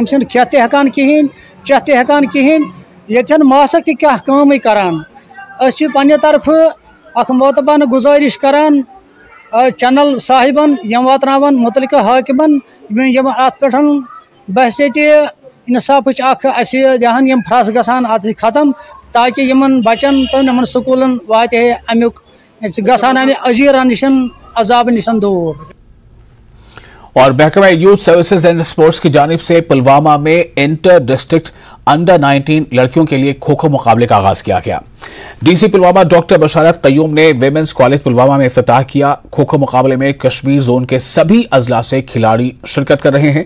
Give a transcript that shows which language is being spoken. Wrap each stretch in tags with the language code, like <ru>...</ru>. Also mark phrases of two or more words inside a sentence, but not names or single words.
<ks>खे तहकान कहें चे तहकान कहें ये मासक क्या काम करान पन्ने तरफ अख मोतबान गुजारिश करान चैनल साहिबन यम वातनावन मुतलिका हाकिमन यम अत पे बहसीत इंसाफ दहान यम फ्रस गसान अत खत्म ताकि यमन बचन तो यमन स्कूलन वात अमुक गसान अमे अजीर निशन अजाब निशन दूर।</ks> <hi>और महकमा</hi> <en>Youth Services and Sports</en> <hi>की जानिब से पुलवामा में</hi> <en>inter district under 19</en> <hi>लड़कियों के लिए खो खो मुकाबले का आगाज किया गया। डीसी पुलवामा डॉक्टर बशारत कयूम ने</hi> <en>women's college</en> <hi>पुलवामा में इफ्तिताह किया। खो खो मुकाबले में कश्मीर जोन के सभी अजला से खिलाड़ी शिरकत कर रहे हैं।</hi>